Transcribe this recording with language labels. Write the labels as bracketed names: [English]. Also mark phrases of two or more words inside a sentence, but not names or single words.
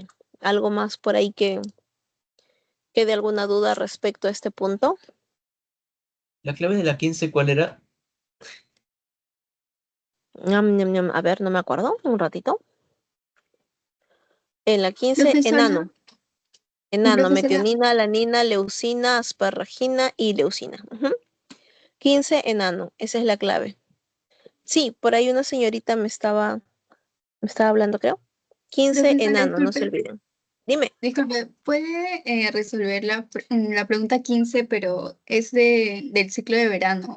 [Spanish] ¿Algo más por ahí que quede alguna duda respecto a este punto? ¿La clave de la 15 cuál era? A ver, no me acuerdo. Un ratito. En la 15, Profesora, enano, profesora, metionina, alanina, leucina, asparragina y leucina. 15, enano. Esa es la clave. Sí, por ahí una señorita me estaba hablando, creo. 15, profesora, enano, no se disculpe, olviden. Dime. disculpe, ¿puede resolver la pregunta 15, pero es del ciclo de verano?